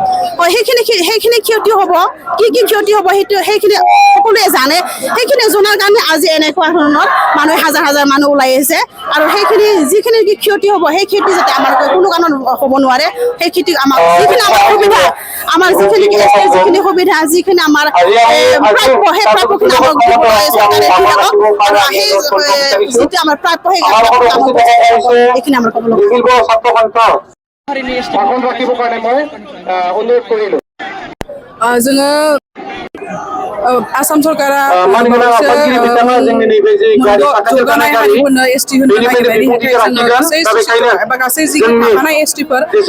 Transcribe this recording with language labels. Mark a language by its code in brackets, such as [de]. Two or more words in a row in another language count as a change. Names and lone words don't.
[as] হয় সেইখিনি ক্ষতি হ'ব কি ক্ষতি হ'ব সেইখিনি সকলোৱে জানে সেইখিনি জনাৰ কাৰণে আজি এনেকুৱা ধৰণৰ মানুহ হাজাৰ হাজাৰ মানুহ ওলাই আহিছে আৰু সেইখিনি যিখিনি ক্ষতি হ'ব সেই ক্ষতি যাতে আমাৰ কোনো কাৰণত হ'ব নোৱাৰে সেই ক্ষতি আমাৰ যিখিনি আমাৰ সুবিধা আমাৰ যিখিনি সুবিধা যিখিনি আমাৰ প্ৰাপ্যখিনি আমাৰ প্ৰাপ্য সেইখিনি আমাৰ ক'ব [brx] जोङो आसाम सरकारा जौगानाय हारिफोरनो एसटि होनो नागिरनायनि हेथाय गासै जिखिनि थाखानाय एसटिफोर